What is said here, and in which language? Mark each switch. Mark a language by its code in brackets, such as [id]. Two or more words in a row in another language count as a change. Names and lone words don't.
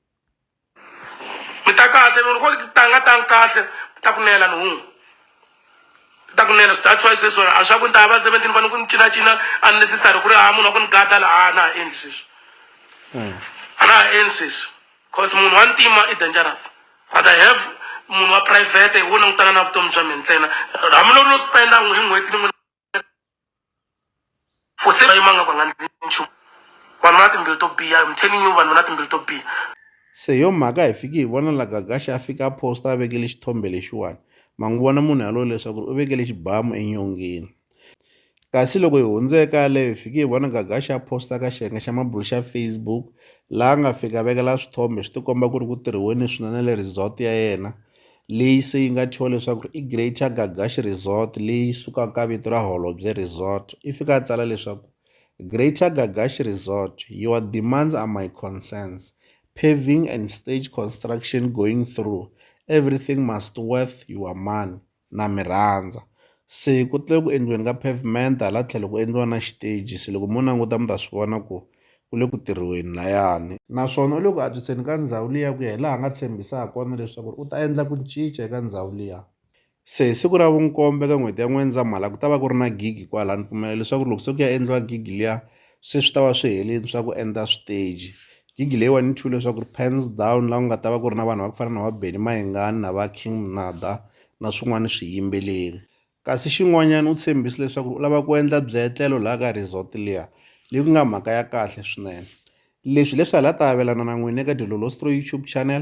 [ts] Mi ta kahle loko tanga kahle ta kunela nhungu ta kunela [en] that's why [ts] sweswo a swa ku ni ta va 17 fane ku ni cinacina unnecessary ku ri munhu wa ku ni gada laha a na ha endli sweswo a na ha endli sweswo cause munhu wa ntima i [en] dangerous rather have [ts] munhu wa private hi wona langutana na vutomi bya mina ntsena hambiloko no spenda hi n'hweti ni for se yimanga ku nga ndli nchumu vanhu va na timbilu to biha [en] I'm telling you [ts] vanhu va na timbilu to biha. Se yo mhaka hi fiki hi vona la Gagash a fika a posta a vekele xithombe lexiwani mangu na munhu yaloye leswaku u vekele xibamu enyongeni. Kasi loko hi hundzeka yaleyo hi fiki hi vona Gagash a posta ka xiyenge xa mabulu xa Facebook laha a nga fika a vekela swithombe swi tikomba ku ri ku tirhiweni swinene le resort ya yena leyi se yi nga thyiwa leswaku i Greater Gagash Resort leyi sukaka ka vito ra Holobye Resort. I fika a tsala leswaku Greater Gagash Resort, [en] your demands are my concerns. Paving and stage construction going through. Everything must worth your money. [ts] Na mirhandza. Se ku tlhe ku endliweni ka pavement hala tlhelo ku endliwa na stage. Se loko mo languta mi ta swi vona ku le ku tirhiweni layani. Naswona u le ku antswiseni ka ndhawu liya ku ya hi laha a nga tshembisa ha kona leswaku u ta endla ku cinca eka ndhawu liya. Se hi siku ra vunkombe ka n'hweti ya N'wendzamhala ku ta va ku ri na gigi kwala ni pfumela leswaku loko se ku ya endliwa gigi liya se swi ta va swi helini swa ku endla stage. Gigi leyiwani ni thyiwile leswaku [en] pens down [ts] laha ku nga ta va ku ri na vanhu va ku fana na va Benny Mayengani na va King Mnada na swin'wana swiyimbeleri. Kasi xin'wanyana u tshembise leswaku u lava ku endla byetlelo laha ka resort liya leyi ku nga mhaka ya kahle swinene. Leswi hala ta avelana na n'wina eka Dilolostro YouTube channel.